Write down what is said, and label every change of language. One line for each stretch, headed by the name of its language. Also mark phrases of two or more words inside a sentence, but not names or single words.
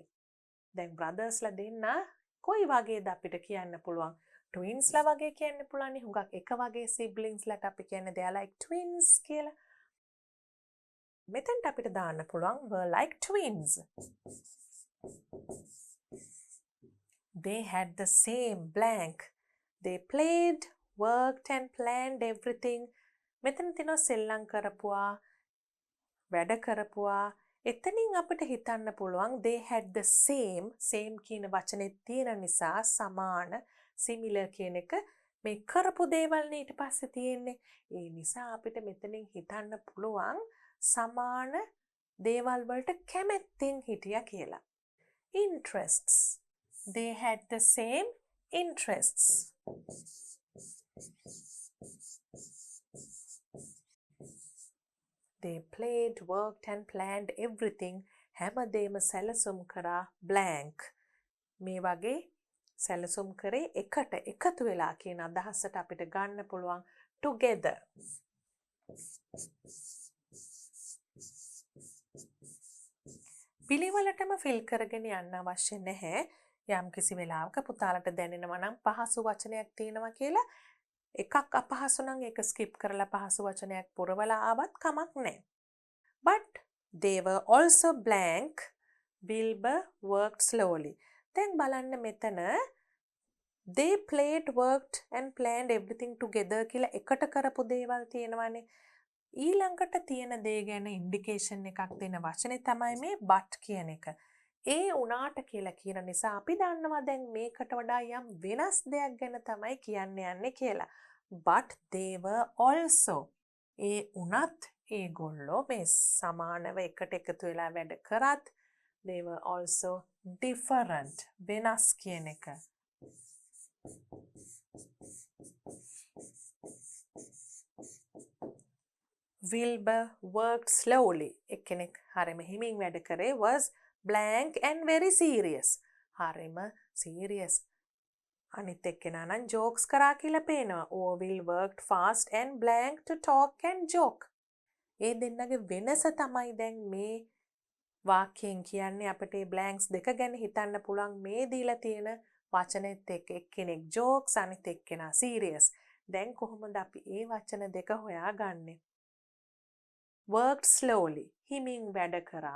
Sinhala: දැන් brothersලා දෙන්න කොයි වගේද අපිට කියන්න පුළුවන්? twinsලා වගේ කියන්න පුළුවන් නේ. හුඟක් එක වගේ siblingsලාට අපි කියන්නේ
English: they are like twins
Sinhala: කියලා. මෙතෙන්ට අපිට දාන්න පුළුවන්
English: were like twins. They had the same blank. They played, worked and planned everything.
Sinhala: මෙතන තියෙනවා සෙල්ලම් කරපුවා, වැඩ කරපුවා. එතනින් අපිට හිතන්න පුළුවන්
English: they had the same
Sinhala: කියන වචනේ තියෙන නිසා සමාන similar කියන එක මේ කරපු දේවල් නේ ඊට පස්සේ තියෙන්නේ. ඒ නිසා අපිට මෙතනින් හිතන්න පුළුවන් සමාන දේවල් වලට කැමැත්තෙන් හිටියා කියලා.
English: Interests. They had the same interests. They played, worked and planned everything.
Sinhala: හැමදේම සැලසුම් කරා blank. මේ වගේ සැලසුම් කරේ එකට එකතු වෙලා කියන අදහසට අපිට ගන්න පුළුවන් together. පිළිවෙලටම ෆිල් කරගෙන යන්න අවශ්‍ය නැහැ. යම් කිසි වෙලාවක පුතාලට දැනෙනවා නම් පහසු වචනයක් තියෙනවා කියලා එකක් අපහසු නම් ඒක skip කරලා පහසු වචනයක් පුරවලා ආවත් කමක් නැහැ.
English: But they were also blank. Wilbur worked slowly.
Sinhala: දැන් බලන්න මෙතන
English: they played, worked and planned everything together
Sinhala: කියලා එකට කරපු දේවල් තියෙනවානේ. ඊළඟට තියෙන දේ ගැන ඉන්ඩිකේෂන් එකක් දෙන වචනේ තමයි මේ but කියන එක. ඒ උනාට කියලා කියන නිසා අපි දන්නවා දැන් මේකට වඩා යම් වෙනස් දෙයක් ගැන තමයි කියන්න යන්නේ කියලා.
English: But they were also.
Sinhala: ඒ උනත් ඒගොල්ලෝ මේ සමානව එකට එකතු වෙලා වැඩ කරත්
English: they were also different.
Sinhala: වෙනස් කියන එක.
English: Wilbur worked slowly.
Sinhala: එක්කෙනෙක් හරිම හිමින් වැඩ කරේ
English: was blank and very serious.
Sinhala: හරිම serious. අනිත් එක්කෙනා නම් jokes කරා කියලා පේනවා.
English: Will worked fast and blank to talk and joke.
Sinhala: ඒ දෙන්නගේ වෙනස තමයි දැන් මේ වාක්‍යයෙන් කියන්නේ අපිට මේ blanks දෙක ගැන හිතන්න පුළුවන් මේ දීලා තියෙන වචනෙත් එක්ක එක්කෙනෙක් jokes අනිත් එක්කෙනා serious. දැන් කොහොමද අපි මේ වචන දෙක හොයාගන්නේ?
English: Worked slowly.
Sinhala: හිමින් වැඩ කරා.